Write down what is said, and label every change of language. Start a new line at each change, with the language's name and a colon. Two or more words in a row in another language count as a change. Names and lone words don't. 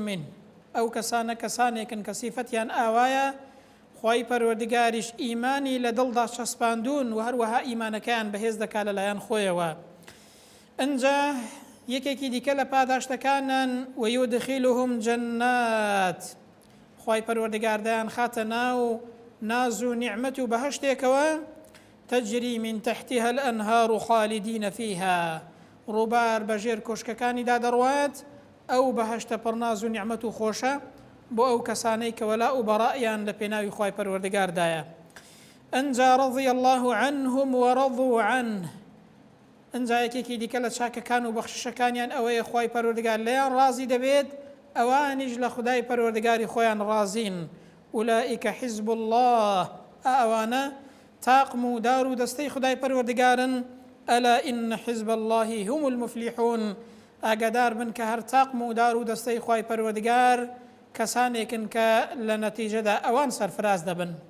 Central Kurdish: ئەو کەسانە کەسانێکن کە سیفەتیان ئاوایە خوای پەروەردگاریش ئیمانی لە دڵدا چەسپاندون و هەروەها ئیمانەکەیان بەهێز دەکات لەلایەن خۆیەوە. ئەنجا یەکێکی دیکە لە پاداشتەکانن
Arabic: وەیودخیلهم جەنات،
Central Kurdish: خوای پەروەردگار دەیان خاتە ناو ناز و نیعمەت و بەهەشتێکەوە
Arabic: تەجری من تحتها الأنهار خالدین فيها،
Central Kurdish: ڕووبار بەژێر کۆشکەکانیدا دەڕوات. ئەو بەهەشتە پڕناز و نیعمەت و خۆشە بۆ ئەو کەسانەی کە وەلا و بەڕائیان لە پێناوی خوای پەروەردگاردایە.
Arabic: ئەنجا رضی الله عنهم ورضوا عنه،
Central Kurdish: ئەنجا یەکێکی دیکە لە چاکەکان و بەخششەکانیان ئەوەیە خوای پەروەردگار لەیان ڕازی دەبێت، ئەوانیش لە خودای پەروەردگاری خۆیان ڕازین.
Arabic: ئولائیکە حیزب الله،
Central Kurdish: ئەوانە تاقم و دار و دەستەی خودای پەروەردگارن.
Arabic: ئەلا ئین حیزب الله هم المفلیحون،
Central Kurdish: ئاگادار بن کە هەر تاقم و دار و دەستەی خوای پەروەردگار کەسانێکن کە لە نەتیجەدا ئەوان سەرفراز دەبن.